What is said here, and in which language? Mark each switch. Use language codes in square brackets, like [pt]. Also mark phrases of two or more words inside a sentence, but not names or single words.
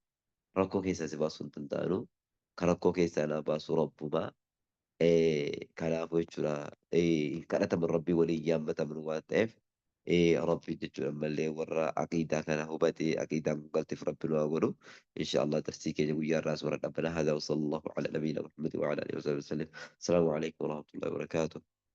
[om] Rakkoo keessaa si baasuu hin danda'anu. Kan rakkoo keessaa na baasu rabbumaa. Kanaafuu jechuudha kadhataman rabbii waliin yaammataman waan ta'eef rabbii jechuudha malee warra aqiidaa kana hubatee aqiidaan galteef rabbi nu haa godhu [ar] إن شاء الله [om] darsii keenya guyyaa irraas warra dhabbana hada [ar] وصلى الله على نبينا محمد وعلى آله وصحبه وسلم. السلام عليكم ورحمة الله وبركاته.